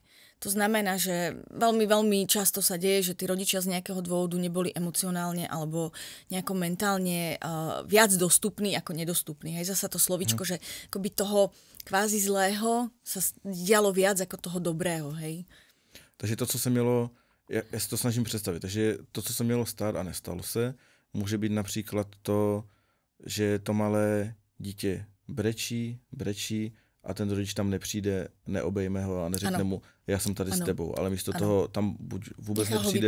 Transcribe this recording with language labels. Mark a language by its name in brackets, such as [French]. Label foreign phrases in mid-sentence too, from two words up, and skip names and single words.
[Slovak] To znamená, že veľmi, veľmi často sa deje, že tí rodičia z nejakého dôvodu neboli emocionálne alebo nejako mentálne viac dostupní ako nedostupní. Hej, zasa to slovíčko, že akoby toho kvázi zlého sa dialo viac ako toho dobrého. Hej. [Czech] Takže to, co se mělo, já si to snažím představit, takže to, co se mělo stát a nestalo se, může být například to, že to malé dítě brečí, a ten rodič tam nepřijde, neobejme ho a neřekne mu, já jsem tady s tebou, ale místo toho tam buď vůbec nepřijde.